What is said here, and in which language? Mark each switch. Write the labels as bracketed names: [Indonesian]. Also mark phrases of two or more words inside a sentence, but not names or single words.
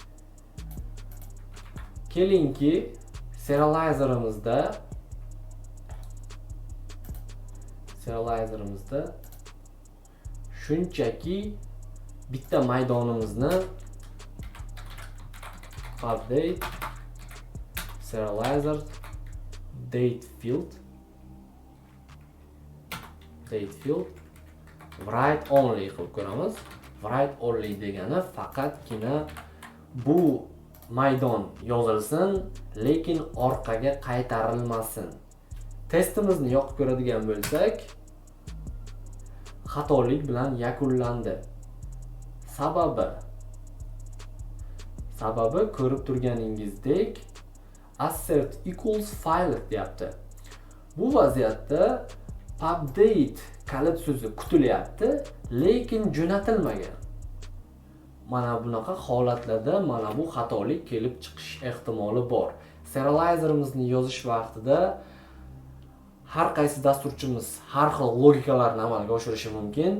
[Uzbek] Kelingki serializerimizda shunchaki bitta maydonimizni [English] update serializer date field write only [Uzbek] qilib ko'ramiz. [English] Write only [Uzbek] degani faqatgina bu maydon yozilsin, lekin orqaga qaytarilmasin. Testimizni yoqib ko'radigan bo'lsak, xatolik bilan yakunlandi. Sababi ko'rib turganingizdek [English] assert equals file [Uzbek] deyapti. Bu vaziyatda update kalit so'zi kutilyapti, lekin jo'natilmagan. Mana bunaqa holatlarda mana bu xatolik kelib chiqish ehtimoli bor. Serializerimizni yozish vaqtida har qaysi dasturchimiz har xil logikalarni amalga oshirishi mumkin.